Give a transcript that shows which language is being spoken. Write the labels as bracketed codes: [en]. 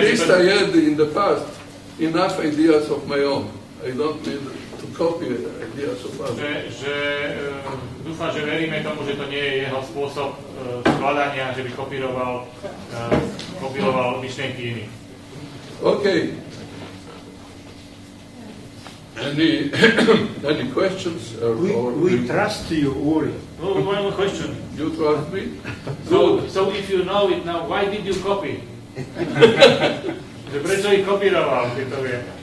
[en] at least I had in the past enough ideas of my own. I don't need to copy ideas of others. [sk] Dúfa, že veríme tomu, že to nie je jeho spôsob skladania, že by kopíroval myšlienky iných. [en] Okay. Any questions? We trust you, Uri. One more question. You trust me? So if you know it now, why did you copy? [sk] Prečo ich kopíroval, keď to vie?